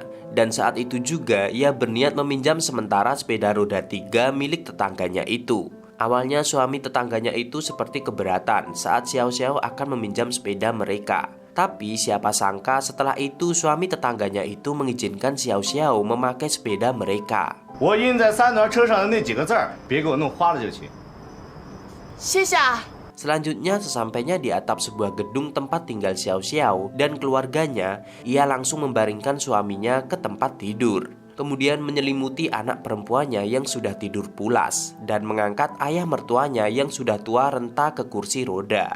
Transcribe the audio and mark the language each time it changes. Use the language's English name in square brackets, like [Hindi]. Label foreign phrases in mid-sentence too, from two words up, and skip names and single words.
[Indonesian] Dan saat itu juga ia berniat meminjam sementara sepeda roda 3 milik tetangganya itu. Awalnya suami tetangganya itu seperti keberatan saat Xiao Xiao akan meminjam sepeda mereka. Tapi siapa sangka setelah itu suami tetangganya itu mengizinkan Xiao Xiao memakai sepeda mereka. [Chinese] 我印在3轮车上的那几个字儿，别给我弄花了就行。谢谢啊。 [Indonesian] Selanjutnya sesampainya di atap sebuah gedung tempat tinggal Xiao Xiao dan keluarganya, ia langsung membaringkan suaminya ke tempat tidur. Kemudian menyelimuti anak perempuannya yang sudah tidur pulas dan mengangkat ayah mertuanya yang sudah tua renta ke kursi roda.